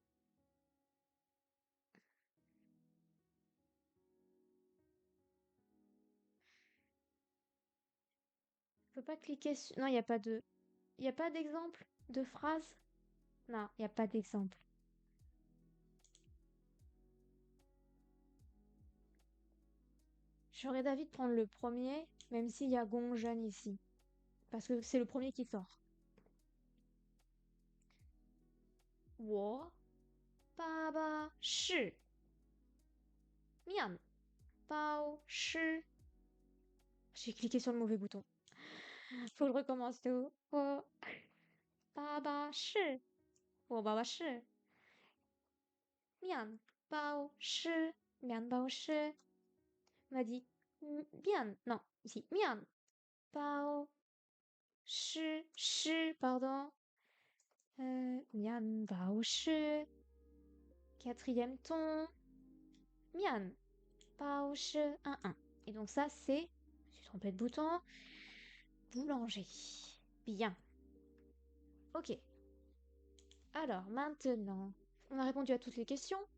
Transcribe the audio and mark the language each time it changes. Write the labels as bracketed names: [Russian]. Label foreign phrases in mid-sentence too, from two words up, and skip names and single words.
[French] je peux pas cliquer sur non il y a pas de il y a pas d'exemple de phrase non il y a pas d'exemple j'aurais d'avis de prendre le premier même s'il y a gong jeune ici parce que c'est le premier qui sort [Chinese] 我爸爸是面包师 [French] j'ai cliqué sur le mauvais bouton faut que je recommence tout [Chinese] 我爸爸是面包师 [French] on m'a dit bien non ici 面包师 pardon 面包师 quatrième ton 面包师 1 et donc ça c'est je suis trompée de bouton boulanger bien ok alors maintenant on a répondu à toutes les questions